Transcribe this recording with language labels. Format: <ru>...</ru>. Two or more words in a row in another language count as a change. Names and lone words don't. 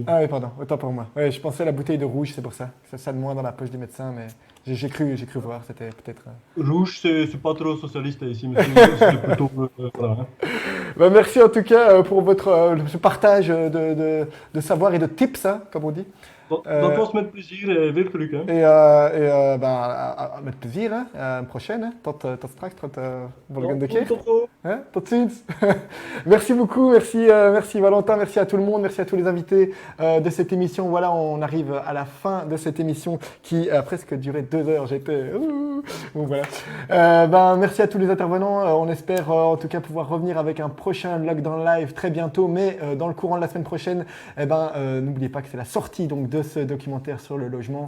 <fr>Ah oui, pardon. Autant pour moi. Ouais, je pensais à la bouteille de rouge, c'est pour ça. Ça de moins dans la poche du médecin, mais j'ai cru voir. C'était peut-être. Rouge, c'est pas trop socialiste ici, monsieur. C'est plutôt. Voilà. Hein. Bah, merci en tout cas pour ce partage de savoir et de tips, hein, comme on dit.</fr> <nl>Dat was met plezier en veel geluk. Hè? Met plezier, hè. Prochaine. Hè. Tot straks, tot volgende keer. Tot ziens.</nl> <fr>Merci beaucoup, merci Valentin, merci à tout le monde, merci à tous les invités de cette émission. Voilà, on arrive à la fin de cette émission qui a presque duré 2 heures. J'étais... Bon, voilà. Merci à tous les intervenants. On espère en tout cas pouvoir revenir avec un prochain Lockdown Live très bientôt, mais dans le courant de la semaine prochaine, n'oubliez pas que c'est la sortie donc, de ce documentaire sur le logement.</fr>